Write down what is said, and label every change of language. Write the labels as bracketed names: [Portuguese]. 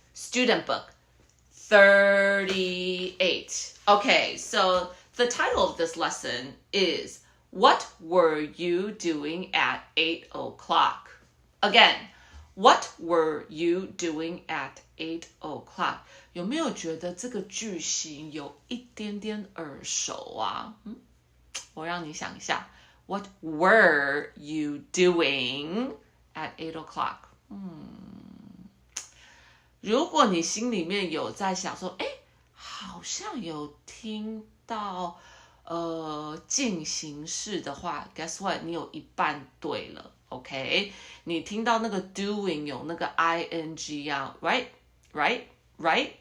[English] Student book, 38. Okay, so the title of this lesson is, What Were You Doing at 8 o'clock? Again, what were you doing at 8 o'clock? [Chinese] 有没有觉得这个句型有一点点耳熟啊？我让你想一下 [English] What were you doing at 8 o'clock? [Chinese] 如果你心里面有在想说，好像有听到进行式的话 [English] guess what? [Chinese] 你有一半对了 OK? 你听到那个 doing 有那个 ing 啊 right?